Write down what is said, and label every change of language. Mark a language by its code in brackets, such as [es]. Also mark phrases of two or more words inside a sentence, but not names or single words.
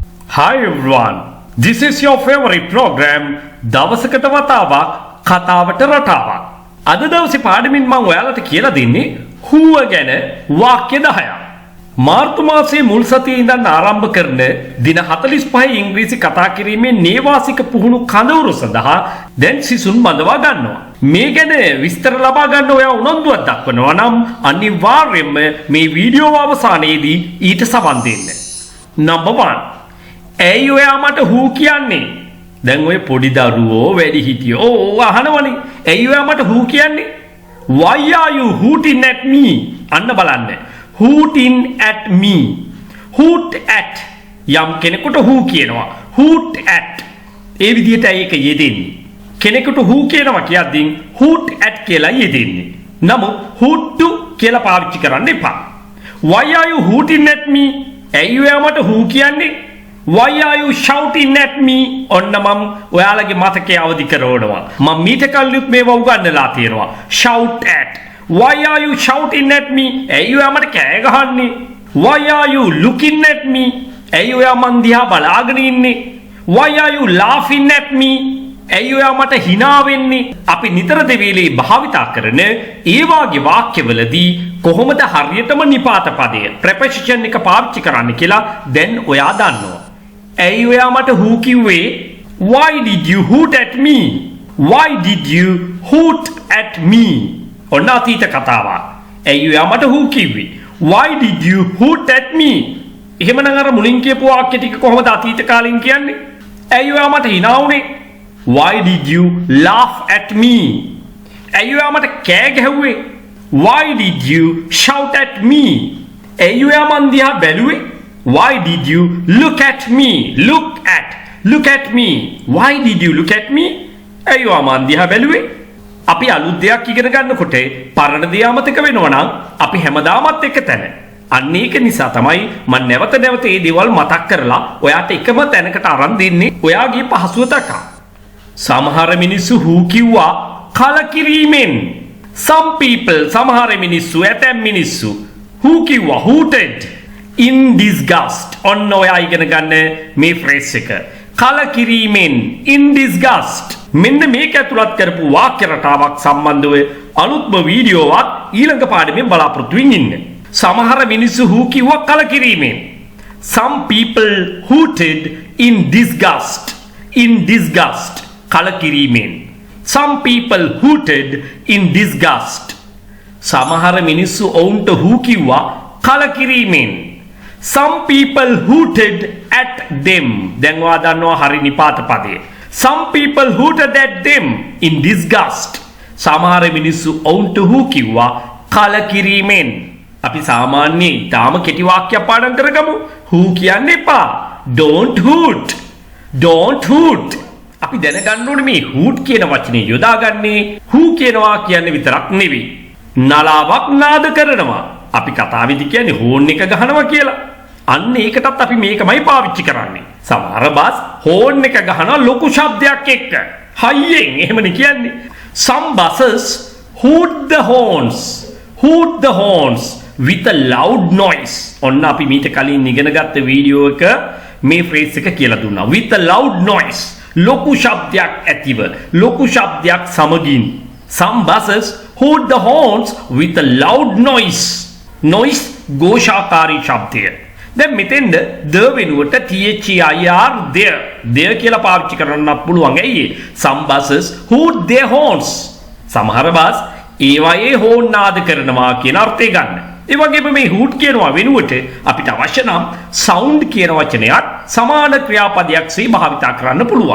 [en] Hi everyone, this is your favorite program [si] දවසකට වතාවක් කතාවට රටාවක්. අද දවසේ පාඩමින් මම ඔයාලට කියලා දෙන්නේ හුව ගැන වාක්‍ය 10ක්. මාර්තු මාසයේ මුල් සතියේ ඉඳන් ආරම්භ කරන දින 45 ඉංග්‍රීසි කතා කිරීමේ නේවාසික පුහුණු කඳවුරු සඳහා දැන් සිසුන් බඳවා ගන්නවා. මේ ගැන විස්තර ලබා ගන්න ඔයා උනන්දුවක් දක්වනවා නම් අනිවාර්යයෙන්ම මේ වීඩියෝ අවසානයේදී ඊට සවන් දෙන්න. Number 1. ඇයි ඔයා මට හූ කියන්නේ? දැන් ඔය පොඩි දරුවෝ වැඩිහිටියෝ අහනවනේ. ඇයි ඔයා මට හූ කියන්නේ? [en] Why are you hooting at me? [si] අන්න බලන්න. [en] Hooting at me. Hoot at [si] යම් කෙනෙකුට හූ කියනවා. [en] Hoot at. [si] ඒ විදිහට ඒක යෙදෙන්නේ. කෙනෙකුට හූ කියනවා කියද්දී [en] hoot at [si] කියලා යෙදෙන්නේ. නමුත් [en] hoot to [si] කියලා පාවිච්චි කරන්න එපා. [en] Why are you hooting at me? [si] ඇයි ඔයා මට හූ කියන්නේ? [en] Why are you shouting at me? [si] ඔන්න මම ඔයාලගේ මතකයේ අවදි කරවනවා. මම මීට කලින් මේවා උගන්වලා තියෙනවා. [en] Shout at. Why are you shouting at me? [si] ඇයි ඔයා මට කෑ ගහන්නේ? [en] Why are you looking at me? [si] ඇයි ඔයා මන් දිහා බලාගෙන ඉන්නේ? [en] Why are you laughing at me? [si] ඇයි ඔයා මට hina වෙන්නේ? අපි නිතර දෙවිලේ භාවිතා කරන ඒ වාගේ වාක්‍යවලදී කොහොමද හරියටම නිපාත පදය ප්‍රෙපොසිෂන් එක පාවිච්චි කරන්න කියලා දැන් ඔයා දන්නවා. ඇයි ඔයා මට හූ කිව්වේ? [en] Why did you hoot at me? Why did you hoot at me? [si] ඔන්න අතීත කතාවක්. ඇයි ඔයා මට හූ කිව්වේ? [en] Why did you hoot at me? [si] එහෙමනම් අර මුලින් කියපු වාක්‍ය ටික කොහොමද අතීත කාලින් කියන්නේ? ඇයි ඔයා මට hina වුනේ? [en] Why did you laugh at me? [si] ඇයි ඔයා මට කෑ ගැහුවේ? [en] Why did you shout at me? [si] ඇයි ඔයා මන් දිහා බැලුවේ? [en] Why did you look at me? Look at me. Why did you look at me? [si] ඇයි ඔයා මන් දිහා බැලුවේ? අපි අලුත් දෙයක් ඉගෙන ගන්නකොට පරණ දේ අමතක වෙනවා නම් අපි හැමදාමත් එක තැන. අන්න ඒක නිසා තමයි මම නැවත නැවත මේ දේවල් මතක් කරලා ඔයාට එකම තැනකට අරන් දෙන්නේ ඔයාගේ පහසුව තකා. සමහර මිනිස්සු හූ කිව්වා කලකිරීමෙන්. [en] Some people [si] සමහර මිනිස්සු ඇතැම් මිනිස්සු හූ කිව්වා [en] hooted in disgust. [si] ඔන්න ඔයා ඉගෙන ගන්න මේ ෆ්‍රේස් එක. කලකිරීමෙන් [en] in disgust. [si] මෙන්න මේක ඇතුළත් කරපු වාක්‍ය රටාවක් සම්බන්ධව අලුත්ම වීඩියෝවක් ඊළඟ පාඩමෙන් බලාපොරොත්තු වෙමින් ඉන්න. සමහර මිනිස්සු හූ කිව්වා කලකිරීමෙන්. [en] Some people hooted in disgust. In disgust. කලකිරීමෙන්. Some people hooted in disgust. [si] සමහර මිනිස්සු ඔවුන්ට හූ කිව්වා කලකිරීමෙන්. [en] Some people hooted at them. [si] දැන් ඔයා දන්නවා හරි නිපාත පදය. [en] Some people hooted at them in disgust. [si] සමහර මිනිස්සු ඔවුන්ට හූ කිව්වා කලකිරීමෙන්. අපි සාමාන්‍යයෙන් ඊටාම කෙටි වාක්‍යයක් පාඩම් කරගමු. හූ කියන්න එපා. [en] Don't hoot. Don't hoot. [si] අපි දැනගන්න ඕනේ මේ hoot කියන වචනේ යොදාගන්නේ හූ කියනවා කියන්නේ විතරක් නෙවෙයි. නලාවක් නාද කරනවා. අපි කතාවේදී කියන්නේ හෝන් එක ගහනවා කියලා. අන්න ඒකටත් අපි මේකමයි පාවිච්චි කරන්නේ. සමහර බස් හෝන් එක ගහනවා ලොකු ශබ්දයක් එක්ක. හයියෙන් එහෙමනේ කියන්නේ. [en] Some buses hoot the horns. Hoot the horns with a loud noise. [si] ඔන්න අපි මීට කලින් ඉගෙන ගත්ත වීඩියෝ එක මේ ෆ්‍රේස් එක කියලා දුන්නා. [en] With a loud noise. [si] ලොකු ශබ්දයක් ඇතිව, ලොකු ශබ්දයක් සමගින්. [en] Some buses hoot the horns with a loud noise. [si] Noise ഘോഷාකාරී ශබ්දය. දැන් මෙතෙන්ද the වෙනුවට there කියලා පාවිච්චි කරන්නත් පුළුවන්. ඇයි? [en] Some buses hoot their horns. [si] සමහර බස් ඒවායේ හෝන් නාද කරනවා කියන අර්ථය ගන්න. ඒ වගේම මේ hoot කියනවා වෙනුවට අපිට අවශ්‍ය නම් sound කියන වචනයත් සමාන ක්‍රියාපදයක්සේ භාවිතා කරන්න පුළුවන්.